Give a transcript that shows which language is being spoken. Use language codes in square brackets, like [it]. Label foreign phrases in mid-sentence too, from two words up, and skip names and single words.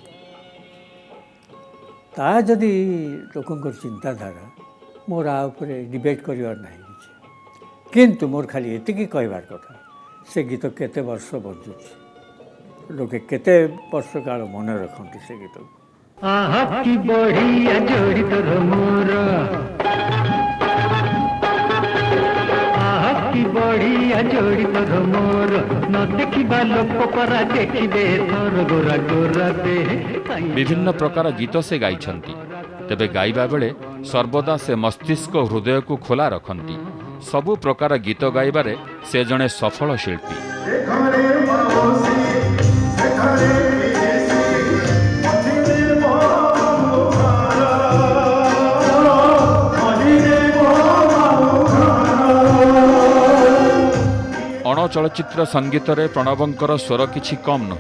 [or] ତା ଯଦି ଲୋକଙ୍କର ଚିନ୍ତାଧାରା, ମୋର ଆ ଉପରେ ଡିବେଟ୍ କରିବାର ନାହିଁ କିଛି, କିନ୍ତୁ ମୋର ଖାଲି ଏତିକି କହିବାର କଥା, ସେ ଗୀତ କେତେ ବର୍ଷ ବଞ୍ଚୁଛି, ଲୋକେ କେତେ ବର୍ଷ କାଳ ମନେ ରଖନ୍ତି ସେ ଗୀତକୁ। [spv] ଆହା କି ବଢ଼ିଆ ଯୋଡ଼ି ତୋର ମୋର, ଆହା କି ବଢ଼ିଆ ଯୋଡ଼ି ତୋର ମୋର, ନ ଦେଖିବା ଲୋକ ପରା ଦେଖିବେ ତୋର ଗୋରା ଗୋରା ଦେହ। [or] ବିଭିନ୍ନ ପ୍ରକାର ଗୀତ ସେ ଗାଇଛନ୍ତି, ତେବେ ଗାଇବା ବେଳେ ସର୍ବଦା ସେ ମସ୍ତିଷ୍କ ହୃଦୟକୁ ଖୋଲା ରଖନ୍ତି। ସବୁ ପ୍ରକାର ଗୀତ ଗାଇବାରେ ସେ ଜଣେ ସଫଳ ଶିଳ୍ପୀ। ଅଣଚଳଚ୍ଚିତ୍ର ସଙ୍ଗୀତରେ ପ୍ରଣବଙ୍କର ସ୍ୱର କିଛି କମ୍ ନୁହେଁ।